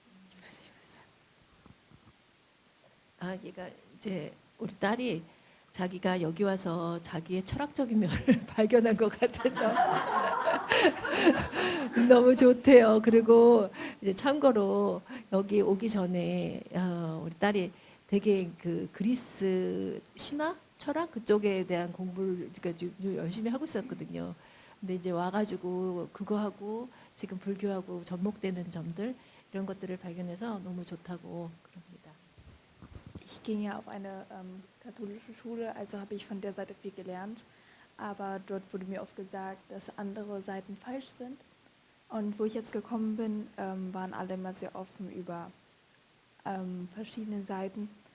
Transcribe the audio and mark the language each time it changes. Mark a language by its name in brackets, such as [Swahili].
[German] Ich weiß nicht, was ich sagen. [Korean] 얘가 이제 우리 딸이 자기가 여기 와서 자기의 철학적인 면을 발견한 것 같아서 너무 좋대요. 그리고 이제 참고로 여기 오기 전에 우리 딸이 되게 그 그리스 신화, 철학 그쪽에 대한 공부를 그러니까 좀 열심히 하고 있었거든요. 근데 이제 와가지고 그거 하고 지금 불교하고 접목되는 점들 이런 것들을 발견해서 너무 좋다고 그럽니다. [German] Ich ging ja auf eine katholische Schule, also habe ich von der Seite viel gelernt. Aber dort wurde mir oft gesagt, dass andere Seiten falsch sind. Und wo ich jetzt gekommen bin, waren alle immer sehr offen über verschiedene Seiten.